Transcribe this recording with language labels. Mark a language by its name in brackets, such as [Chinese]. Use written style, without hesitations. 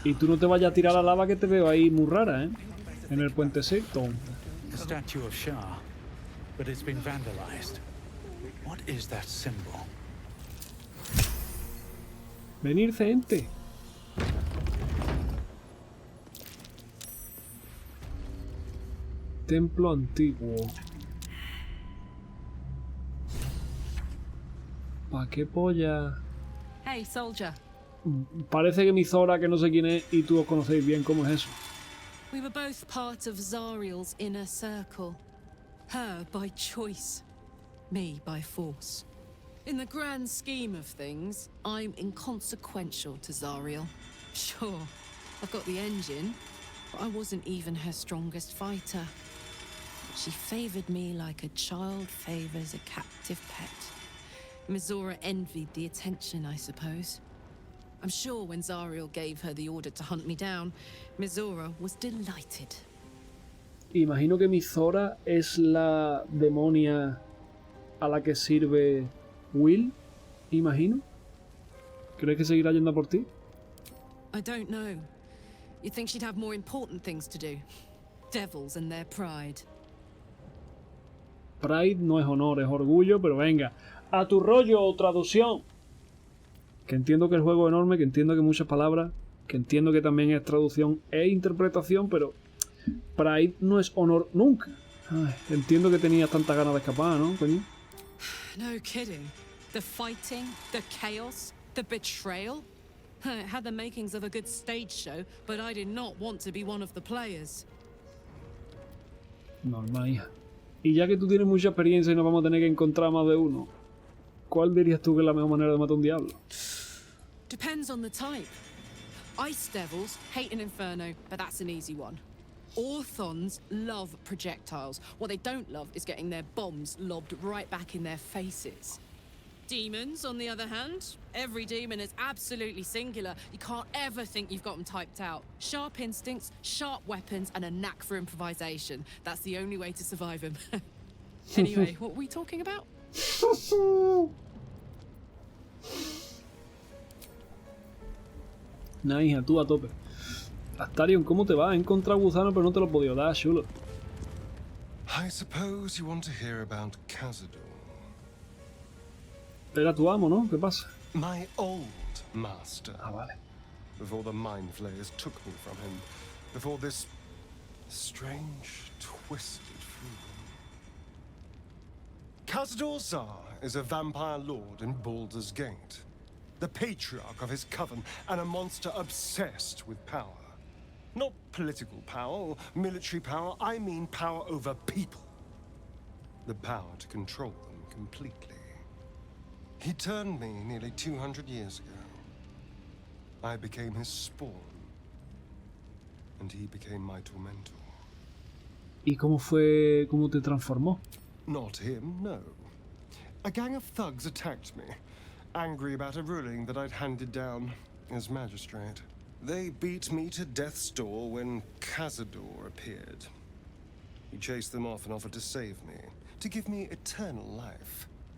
[Spanish] Y tú no te vayas a tirar a la lava, que te veo ahí muy rara, ¿eh? En el puentecito. [English] The statue of Shah, but it's been vandalized. What is that symbol? [Spanish] Venir, gente. Templo antiguo. ¿Pa qué polla? [English] Hey, soldier. [Spanish] Parece que mi Zora, que no sé quién es, y tú os conocéis bien cómo es eso. [English] We were both part of Zariel's inner circle. Her by choice, me by force. In the grand scheme of things, I'm inconsequential to Zariel. Sure, I've got the engine, but I wasn't even her strongest fighter. She favored me like a child favors a captive pet. Mizora envied the attention, I suppose. I'm sure when Zariel gave her the order to hunt me down, Mizora was delighted. [Spanish] Imagino que mi Zora es la demonia a la que sirve Will. Imagino. ¿Crees que seguirá yendo a por ti? [English] I don't know. You'd think she'd have more important things to do. Devils and their pride. [Spanish] Pride no es honor, es orgullo, pero venga. A tu rollo, traducción. Que entiendo que el juego es enorme, que entiendo que muchas palabras, que entiendo que también es traducción e interpretación, pero Pride no es honor nunca. Ay, entiendo que tenías tantas ganas de escapar, ¿no, coño? [English] No kidding. The fighting, the chaos, the betrayal. It had the makings of a good stage show, but I did not want to be one of the players. [Spanish] Normal, hija. Y ya que tú tienes mucha experiencia y nos vamos a tener que encontrar más de uno, ¿cuál dirías tú que es la mejor manera de matar a un diablo? [English] Depends on the type. Ice devils hate an inferno, but that's an easy one. Orthons love projectiles. What they don't love is getting their bombs lobbed right back in their faces. Demons, on the other hand, every demon is absolutely singular. You can't ever think you've got them typed out. Sharp instincts, sharp weapons, and a knack for improvisation. That's the only way to survive them. Anyway, what were we talking about? [Spanish] Nah, hija, tú a tope. Astarion, ¿cómo te va? He encontrado gusano, pero no te lo he podido dar, chulo. [English] I suppose you want to hear about Cazador. [Spanish] Era tu amo, ¿no? ¿Qué pasa? [English] My old master. [Spanish] Ah, vale. [English] Before the mind flayers took me from him. Before this strange, twisted freedom. Cazador Zar is a vampire lord in Baldur's Gate. The patriarch of his coven and a monster obsessed with power. Not political power or military power, I mean power over people. The power to control them completely. He turned me nearly 200 years ago. I became his spawn. And he became my tormentor. [Spanish] ¿Y cómo fue, cómo te transformó? [English] Not him, no. A gang of thugs attacked me, angry about a ruling that I'd handed down as magistrate. They beat me to death's door when Cazador appeared. He chased them off and offered to save me, to give me eternal life.